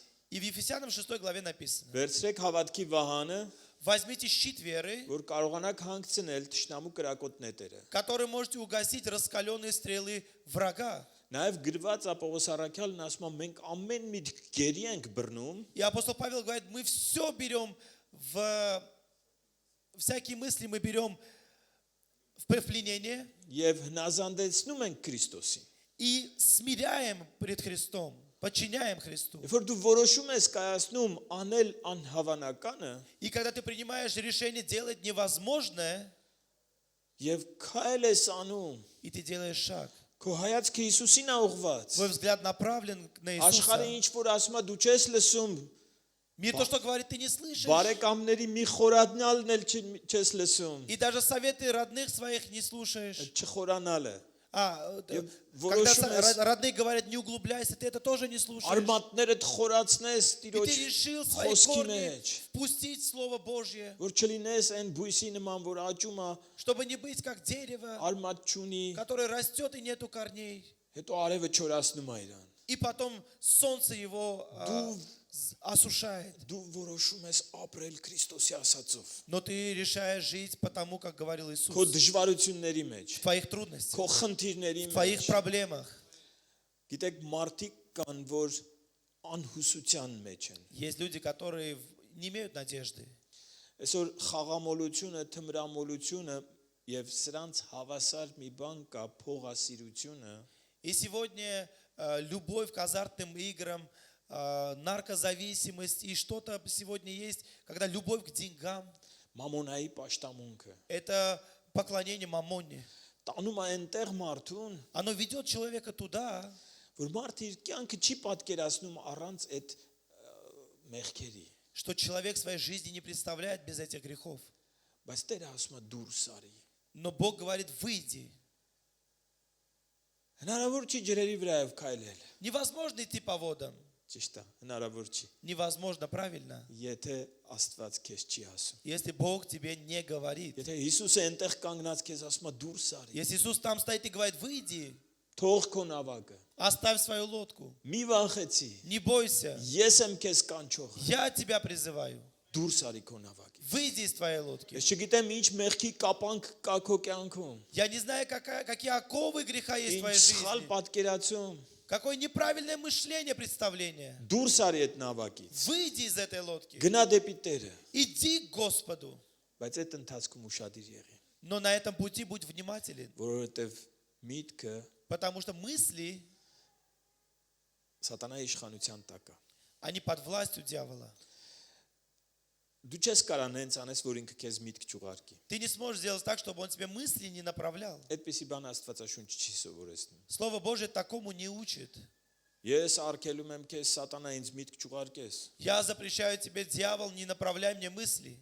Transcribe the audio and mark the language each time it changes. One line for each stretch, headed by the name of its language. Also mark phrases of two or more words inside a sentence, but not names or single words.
Russian: И в Ефесянам 6 главе написано:
Armenian: Վերցրեք հավատքի վահանը,
Russian: возьмите щит веры,
Armenian: որ կարողանաք հանգցնել թշնամու կրակոտ նետերը։
Russian: который можете угасить раскаленные стрелы врага.
Armenian: Նաև գրված է Պողոս առաքյալն ասում է մենք ամեն միտք գերի ենք բռնում,
Russian: И апостол Павел говорит, мы все берем всякие мысли мы берем в пленение
Armenian: եւ հնազանդեցնում ենք Քրիստոսին։
Russian: и смиряем пред Христом, подчиняем Христу.
Armenian: Երբ որ դու որոշում ես կայացնում անել անհավանականը
Russian: И когда ты принимаешь решение делать невозможное,
Armenian: եւ քայլ ես անում,
Russian: и ты делаешь шаг,
Armenian: քո հայացքը Հիսուսին է ուղված։
Russian: твой взгляд направлен на
Armenian: Աշխարհը
Russian: Иисуса.
Armenian: ինչ որ ասում է դու չես лսում,
Russian: Мир то, что говорит, ты не слышишь.
Armenian: բարեկամների մի խորադնալն էլ չես լսում,
Russian: И даже советы родных своих не слушаешь.
Armenian: չխորանալը։
Russian: Когда
Armenian: որոշում ես
Russian: родные говорят, не углубляйся, ты это тоже не слушаешь.
Armenian: արմատներդ խորացնես
Russian: И
Armenian: Տիրոջ
Russian: ты решил свои
Armenian: խոսքի
Russian: корни
Armenian: մեջ,
Russian: впустить Слово Божье,
Armenian: որ չլինես այն բույսի նման, որ աճում է,
Russian: чтобы не быть как дерево,
Armenian: արմատ չունի,
Russian: которое растет и нету корней.
Armenian: հետո արևը չորացնում է իրան։
Russian: И потом солнце его осушает.
Armenian: Դու որոշում ես ապրել Քրիստոսի ասածով։
Russian: Но ты решаешь жить по тому, как говорил Иисус.
Armenian: Քո դժվարությունների մեջ,
Russian: В твоих трудностях,
Armenian: քո խնդիրների
Russian: в твоих
Armenian: մեջ։
Russian: проблемах.
Armenian: Գիտեք, մարդիկ կան, որ անհուսության մեջ են։
Russian: Есть люди, которые не имеют надежды.
Armenian: Այսօր խաղամոլությունը, թմրամոլությունը եւ սրանց հավասար մի բան կա փողասիրությունը,
Russian: И сегодня любовь к азартным играм, наркозависимость и что-то сегодня есть, когда любовь к деньгам,
Armenian: մամոնայի պաշտամունքը,
Russian: это поклонение мамоне.
Armenian: տանում է այնտեղ մարդուն,
Russian: Оно ведет человека туда,
Armenian: որ մարդը իր կյանքը չի պատկերացնում առանց այդ մեղքերի։
Russian: что человек в своей жизни не представляет без этих грехов.
Armenian: Բայց Տերը ասում է դուրս արի։
Russian: Но Бог говорит, выйди.
Armenian: Հնարավոր չի ջրերի վրայով քայլել։
Russian: Невозможно идти по водам.
Armenian: Ճիշտ է, հնարավոր չի։
Russian: Невозможно, правильно.
Armenian: Եթե Աստված քեզ չի ասում։
Russian: Если Бог тебе не говорит.
Armenian: Եթե Հիսուսը այնտեղ կանգնած քեզ ասում է դուրս արի։
Russian: Если Иисус там стоит и говорит, выйди,
Armenian: Թող քո նավակը։
Russian: оставь свою лодку.
Armenian: Մի վախեցի։
Russian: Не бойся.
Armenian: Ես եմ քեզ կանչող։
Russian: Я тебя призываю.
Armenian: Դուրս արի քո նավակից։
Russian: Выйди из твоей лодки.
Armenian: Ես չգիտեմ ինչ մեղքի կապանք կա քո կյանքում։
Russian: Я не знаю, какие оковы греха есть в твоей
Armenian: Ինչ սխալ
Russian: жизни.
Armenian: պատկերացում։
Russian: Какое неправильное мышление, представление.
Armenian: Դուրս արի այդ նավակից։
Russian: Выйди из этой лодки.
Armenian: Գնա դեպի Տերը։
Russian: Иди к Господу.
Armenian: Բայց այդ ընթացքում ուշադիր եղի,
Russian: Но на этом пути будь внимателен.
Armenian: որովհետև միտքը
Russian: Потому что мысли,
Armenian: սատանայի իշխանության տակ է։
Russian: они под властью дьявола.
Armenian: Դու չես կարող նենց անես, որ ինքը քեզ միտք չուղարկի։
Russian: Ты не сможешь сделать так, чтобы он тебе мысли не направлял.
Armenian: Այդպեսի բան Աստվածաշունչ չի սովորեցնում։
Russian: Слово Божие такому не учит.
Armenian: Ես արգելում եմ քեզ սատանա ինձ միտք չուղարկես։
Russian: Я запрещаю тебе, дьявол, не направляй мне мысли.